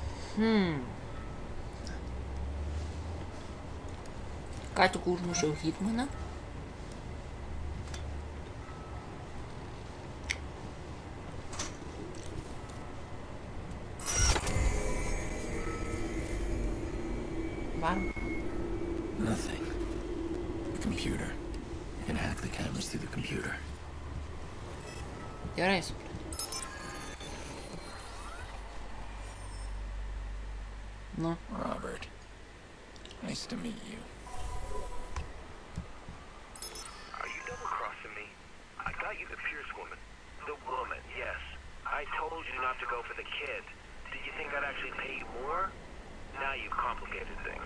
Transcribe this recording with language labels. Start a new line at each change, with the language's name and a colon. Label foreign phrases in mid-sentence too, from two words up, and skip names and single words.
Lithuanian: Ką tik užmušiau hitmaną. Varom.
English: Nothing. The computer. You can hack the cameras through the computer.
Lithuanian: Gerai, supratau. Nu.
English: Robert. Nice to meet you. Are you double-crossing me? I got you the Pierce woman. The woman, yes. I told you not to go for the kid. Did you think I'd actually pay you more? Now you've complicated things.